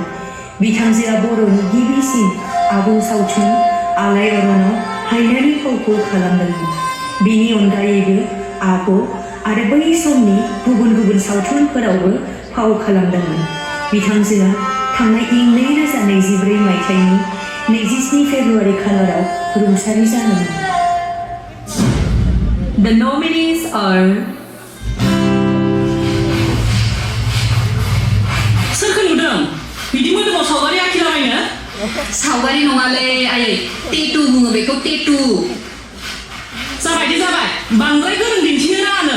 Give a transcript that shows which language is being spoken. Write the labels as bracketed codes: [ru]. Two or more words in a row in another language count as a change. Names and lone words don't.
[brx] बिथांजोआ बर'नि गिबिसिन आबुं सावथुन आलायारनाव हायनारि फावखौ खालामदोंमोन। बिनि अनगायैबो आब' आरो बै समनि गुबुन गुबुन सावथुनफोरावबो फाव खालामदोंमोन। बिथांजोआ थांनाय इं 2024 मायथाइनि 27 फेब्रुवारि खालाराव रुंसारि जादोंमोन। [en] The nominees are [brx] सोरखौ नुदों बिदि मोदोमाव सावगारि आखिलाबायनो? सावगारि नङालै आयै, टेटु बुङो बेखौ, टेटु। जाबाय दे जाबाय, बांद्राय गोरों दिन्थिनो नाङा नों।